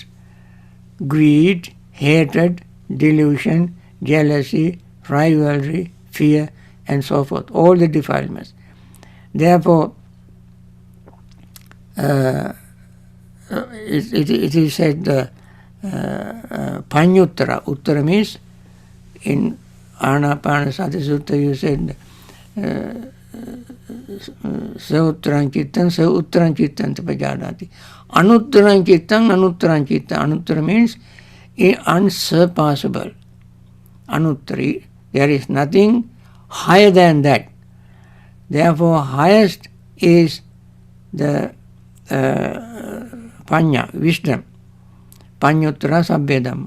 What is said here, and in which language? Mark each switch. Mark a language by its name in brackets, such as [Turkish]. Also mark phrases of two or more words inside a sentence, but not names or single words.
[English] Greed, hatred, delusion, jealousy, rivalry, fear, and so forth. All the defilements. Therefore, it is said Panyuttara. Uttara means in Anapanasati Sutta you said [Pali] Sauttarang Chittam, Sauttarang Chittam Tapajanati. Anuttarang Chittam, Anuttarang Chittam. [English] Anuttara means unsurpassable. Anuttari, there is nothing higher than that. Therefore, highest is the Panya, wisdom. [Pali] Panyuttara Sabbedam.